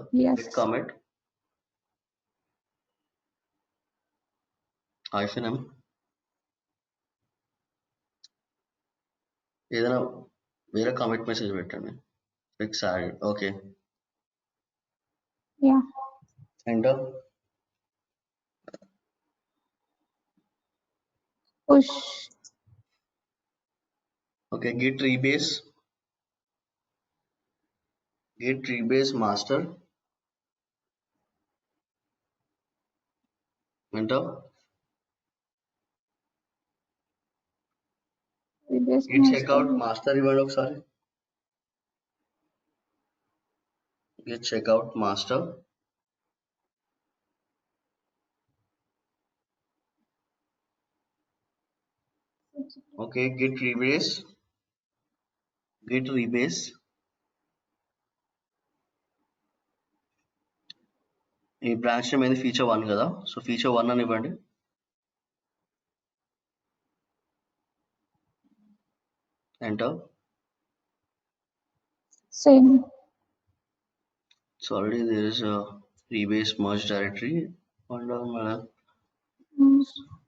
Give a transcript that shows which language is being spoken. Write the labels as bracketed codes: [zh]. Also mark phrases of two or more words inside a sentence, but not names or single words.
[en] get comment -m [te] ఏదైనా వేరే [en] comment message [te] పెట్టండి. [en] fix add. okay enter. push. Okay, git rebase master, enter. Git checkout master [te] ఇవ్వండి ఒకసారి. [en] Git checkout master. Okay, git rebase [te] ఈ [en] branch name [te] అనేది ఫీచర్ 1 కదా, సో ఫీచర్ 1 అని ఇవ్వండి. [en] ఎంటర్. Same. So already there is a rebase merge directory.